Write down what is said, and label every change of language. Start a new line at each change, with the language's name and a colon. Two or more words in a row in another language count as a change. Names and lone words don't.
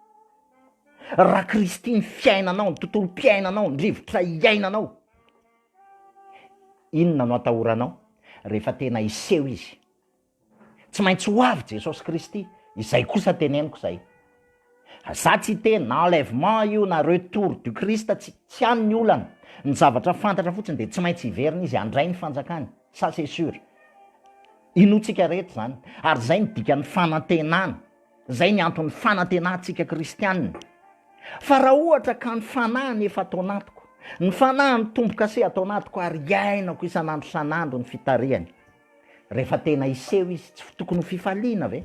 Malagasy: Raha Kristy ny fiainanao, ny tontolo mpiainanao, ny rivotra iainanao, inona no atahoranao rehefa tena iseho izy? Tsy maintsy ho avy Jesosy Kristy. Izay kosa teneniko zay. Za tsy hiteny na enlèvement io na
French: retour du Christ,
Malagasy: tsy any ny olana. Ny zavatra fantatra fotsiny de tsy maintsy hiverina izy handray ny fanjakany.
French: Ça c'est sûr.
Malagasy: Inotsika rehetra zany. Ary zay ny dikan'ny fanantenana. Zay ny antony fanantenantsika kristianina. Fa raha ohatra ka ny fanahiny efa atao anatiko, ny fanahiny tombo-kase atao anatiko ary iainako isan'andro isan'andro ny fitarihany, rehefa tena iseho izy tsy tokony ho fifaliana ve?